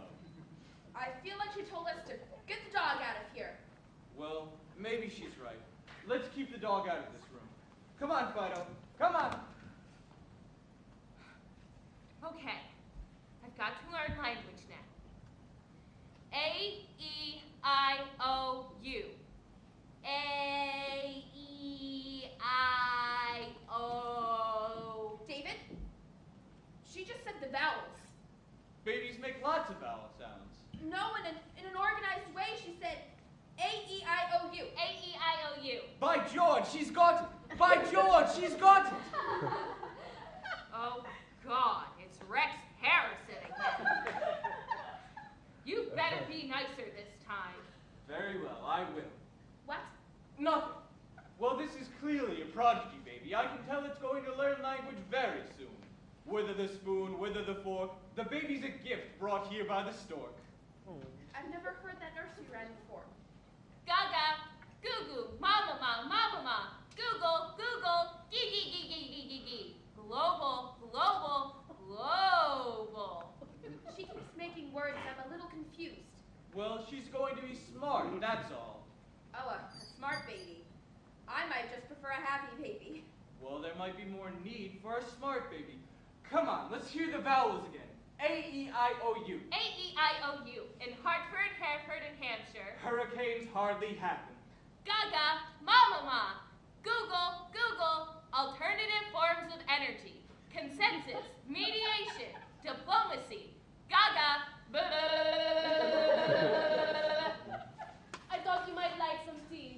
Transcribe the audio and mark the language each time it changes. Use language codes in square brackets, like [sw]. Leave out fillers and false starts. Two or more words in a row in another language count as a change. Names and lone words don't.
[en] I feel like she told us to get the dog out of here. Well, maybe she's right. Let's keep the dog out of this room. Come on, Fido. Come on. Okay, I've got to learn language now. A-E-I-O-U. A-E-I-O. David, she just said the vowels. Babies make lots of vowel sounds. No, in an organized way, she said A-E-I-O-U. A-E-I-O-U. By George, she's got it! By George, she's got it! Oh, God, it's Rex Harrison again. You better be nicer this time. Very well, I will. What? Nothing. Well, this is clearly a prodigy baby. I can tell it's going to learn language very soon. Whither the spoon, whither the fork. The baby's a gift brought here by the stork. I've never heard that nursery rhyme before. Gaga, goo goo, mama ma, mama ma. Google, Google, gee gee gee gee gee gee gee. Global, global, global. She keeps making words. I'm a little confused. Well, she's going to be smart, that's all. Oh, a smart baby. I might just prefer a happy baby. Well, there might be more need for a smart baby. Come on, let's hear the vowels again. A-E-I-O-U. A-E-I-O-U. In Hartford, Hereford, and Hampshire. Hurricanes hardly happen. Gaga, mama ma. Google, Google. Alternative forms of energy. Consensus, mediation, diplomacy. Gaga. I thought you might like some tea.